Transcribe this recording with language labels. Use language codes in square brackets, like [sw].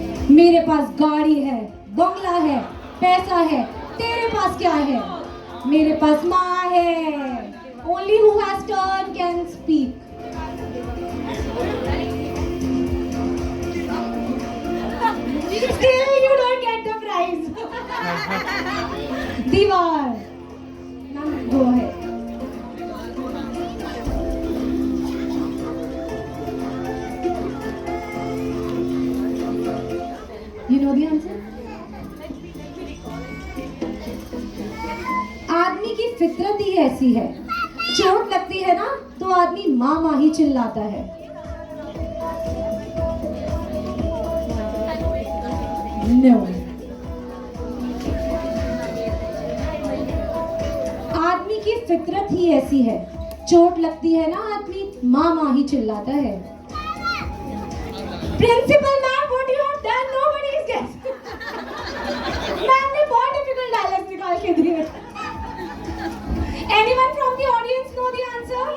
[hi] मेरे पास गाड़ी है, बंगला है, पैसा है, तेरे पास क्या है? मेरे पास माँ है। [en] Only who has turn can speak. Still you don't get the prize. Deewaar. Now go ahead. You know the answer? [hi] आदमी की फितरत ही ऐसी है, चोट लगती है ना तो आदमी माँ माँ ही चिल्लाता है। [en] No. [hi] आदमी की फितरत ही ऐसी है, चोट लगती है ना आदमी माँ माँ ही चिल्लाता है। [en] Principal ma'am, what you have done? Nobody is guessing. [hi] Ma'am ने बहुत डिफिकल्ट डायलॉग निकाल के दिए। [en] Anyone from the audience know the answer?